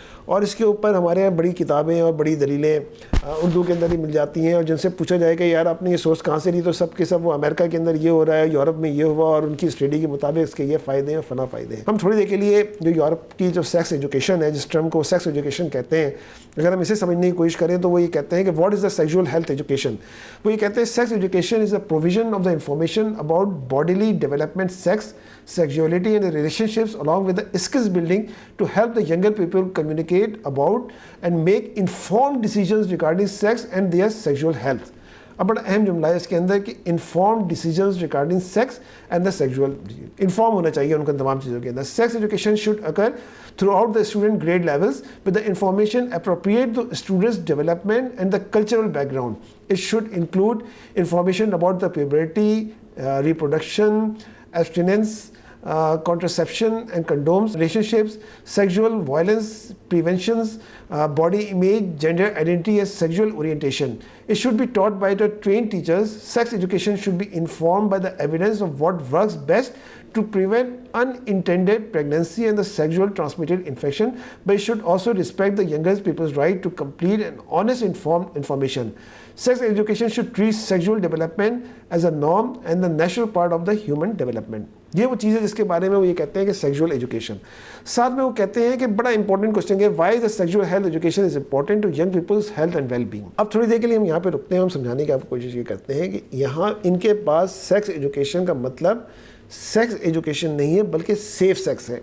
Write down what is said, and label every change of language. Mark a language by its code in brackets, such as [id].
[ur] اور اس کے اوپر ہمارے یہاں بڑی کتابیں اور بڑی دلیلیں اردو کے اندر ہی مل جاتی ہیں، اور جن سے پوچھا جائے کہ یار آپ نے یہ سورس کہاں سے لی، تو سب کے سب وہ امریکہ کے اندر یہ ہو رہا ہے، یورپ میں یہ ہوا، اور ان کی اسٹڈی کے مطابق اس کے یہ فائدے ہیں، فلاں فائدے ہیں. ہم تھوڑی دیر کے لیے جو یورپ کی جو سیکس ایجوکیشن ہے، جس ٹرم کو سیکس ایجوکیشن کہتے ہیں، اگر ہم اسے سمجھنے کی کوشش کریں تو وہ یہ کہتے ہیں کہ [en] What is the sexual health education. [ur] وہ یہ کہتے ہیں [en] Sex education is a provision of the information about bodily development, sex, sexuality and relationships along with the skills building to help the younger people communicate about and make informed decisions regarding sex and their sexual health. [ur] اب بڑا اہم جملہ ہے اس کے اندر کہ [en] Inform decisions regarding sex and the sexual. [ur] Inform ہونا چاہیے ان کو تمام چیزوں کے اندر. [en] Sex education should occur through out the student grade levels with the information appropriate to students development and the cultural back ground. It should include information about the puberty, reproduction, abstinence, contraception and condoms, relationships, sexual violence preventions, body image, gender identity and sexual orientation. It should be taught by the trained teachers. Sex education should be informed by the evidence of what works best to prevent unintended pregnancy and the sexual transmitted infection, but it should also respect the younger people's right to complete and honest informed information. Sex education should treat sexual development as a norm and the natural part of the human development. [ur] یہ وہ چیز ہے جس کے بارے میں وہ یہ کہتے ہیں کہ سیکشول ایجوکیشن. ساتھ میں وہ کہتے ہیں کہ بڑا امپورٹنٹ کوشچن ہے [en] Why the sexual health education is important to young people's health and well being. [ur] اب تھوڑی دیر کے لیے ہم یہاں پہ رکتے ہیں, ہم سمجھانے کی آپ کوشش یہ کرتے ہیں کہ یہاں ان کے پاس سیکس ایجوکیشن کا مطلب سیکس ایجوکیشن نہیں ہے بلکہ سیف سیکس ہے.